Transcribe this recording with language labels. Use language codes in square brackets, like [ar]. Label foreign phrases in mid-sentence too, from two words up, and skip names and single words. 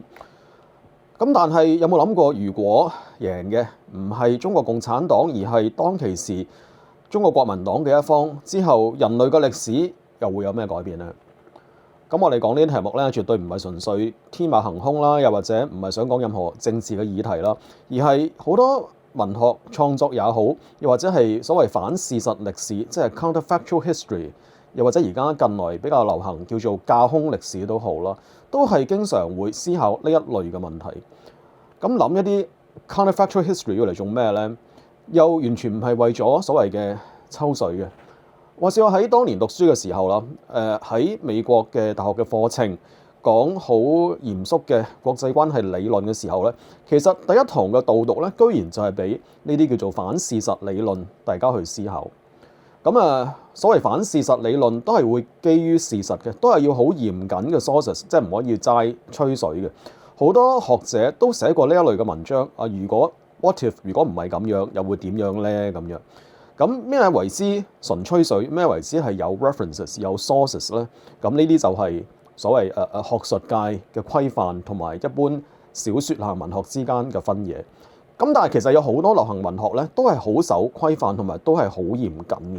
[yue] 咁但係有冇諗過，如果贏嘅唔係中國共產黨，而係當其時中國國民黨嘅一方，之後人類嘅歷史又會有咩改變呢？咁我哋講呢啲題目咧，絕對唔係純粹天馬行空啦，又或者唔係想講任何政治嘅議題啦，而係好多文學創作也好，又或者係所謂反事實歷史，即係 [en] counterfactual history， [yue] 又或者而家近來比較流行叫做架空歷史都好啦，都係經常會思考呢一類嘅問題。咁諗一啲 [en] counterfactual history [yue] 要嚟做咩呢？又完全唔係為咗所謂嘅抽水嘅。話說我喺當年讀書嘅時候啦，喺美國嘅大學嘅課程講好嚴肅嘅國際關係理論嘅時候咧，其實第一堂嘅導讀咧，居然就係俾呢啲叫做反事實理論大家去思考。咁所謂反事實理論都係會基於事實嘅，都係要好嚴謹嘅 sources， 即係唔可以齋吹水嘅。好多學者都寫過呢一類嘅文章。如果 [en] what if [yue] 如果唔係咁樣，又會點樣咧？咁樣咁咩為之純吹水？咩為之係有 references 有 sources 咧？咁呢啲就係所謂學術界嘅規範同埋一般小說下文學之間嘅分野。咁但係其實有好多流行文學咧，都係好守規範同埋都係好嚴謹嘅。